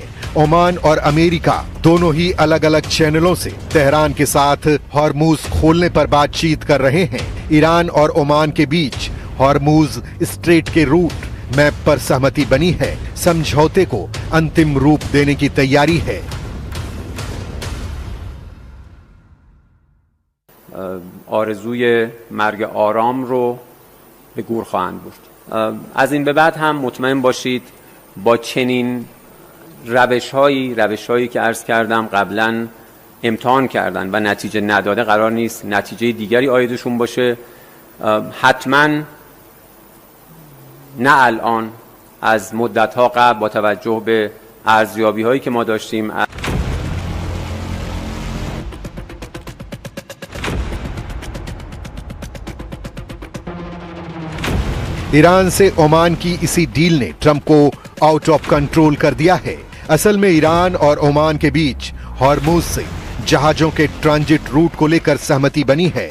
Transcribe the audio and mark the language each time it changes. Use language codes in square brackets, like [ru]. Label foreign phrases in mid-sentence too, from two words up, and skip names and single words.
[hi] ओमान और अमेरिका दोनों ही अलग अलग चैनलों से तेहरान के साथ हॉर्मुज खोलने पर बातचीत कर रहे हैं। ईरान और ओमान के बीच हॉर्मुज स्ट्रेट के [en] route map [hi] पर सहमति बनी है। समझौते को अंतिम रूप देने की तैयारी है। [fa] آرزوی مرگ آرام رو به گور خواهند برد. از این به بعد هم مطمئن باشید با چنین روش‌هایی که عرض کردم قبلا امتحان کردن و نتیجه نداده قرار نیست نتیجه دیگری عایدشون باشه. حتما نه الان، از مدت‌ها قبل با توجه به ارزیابی‌هایی که ما داشتیم. [hi] ईरान से ओमान की इसी डील ने ट्रंप को [en] out of control [hi] कर दिया है। असल में ईरान और ओमान के बीच हॉर्मुज से जहाजों के [en] transit route [hi] को लेकर सहमति बनी है।